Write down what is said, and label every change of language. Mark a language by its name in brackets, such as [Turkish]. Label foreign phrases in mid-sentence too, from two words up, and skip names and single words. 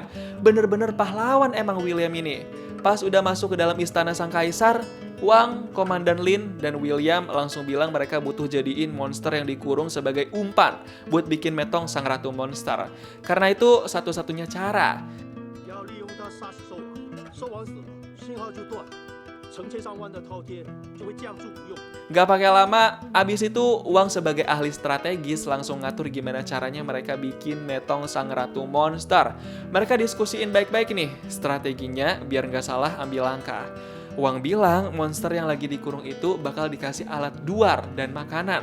[Indonesian] Bener-bener pahlawan emang William ini. Pas udah masuk ke dalam istana sang kaisar, Wang, Komandan Lin, dan William langsung bilang mereka butuh jadiin monster yang dikurung sebagai umpan buat bikin metong sang ratu monster. Karena itu satu-satunya cara. [Chinese] 要利用它杀死兽王，兽王死了，信号就断了，成千上万的饕餮就会降注不用。 [Indonesian] Gak pakai lama, abis itu Wang sebagai ahli strategis langsung ngatur gimana caranya mereka bikin metong sang ratu monster. Mereka diskusiin baik-baik nih strateginya biar gak salah ambil langkah. Wang bilang monster yang lagi dikurung itu bakal dikasih alat duar dan makanan.